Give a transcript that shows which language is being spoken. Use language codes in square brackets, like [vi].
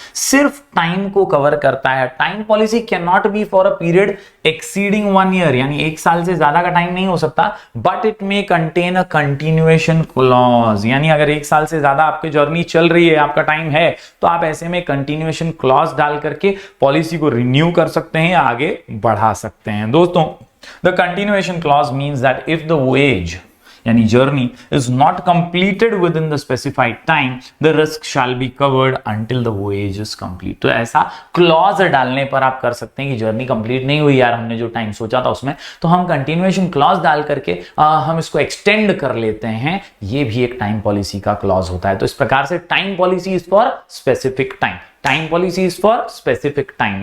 [hi] सिर्फ टाइम को कवर करता है। [en] time policy can not be for a period exceeding 1 year, [hi] यानी 1 साल से ज्यादा का टाइम नहीं हो सकता, [en] But it may contain a continuation clause. [hi] यानी अगर 1 साल से ज्यादा आपकी जर्नी चल रही है, आपका टाइम है, तो आप ऐसे में कंटिन्यूएशन क्लॉज डाल करके पॉलिसी को रिन्यू कर सकते हैं, आगे बढ़ा सकते हैं। [en] दोस्तों the continuation clause means that if the voyage यानी journey is not completed within the specified time, the risk shall be covered until the voyage is complete। [hi] तो ऐसा क्लॉज डालने पर आप कर सकते हैं कि जर्नी कंप्लीट नहीं हुई यार, हमने जो टाइम सोचा था उसमें, तो हम कंटिन्यूएशन क्लॉज डाल करके हम इसको एक्सटेंड कर लेते हैं। ये भी एक टाइम पॉलिसी का क्लॉज होता है। तो इस प्रकार से [en] time policy is for specific time, [hi] time policy is for specific time.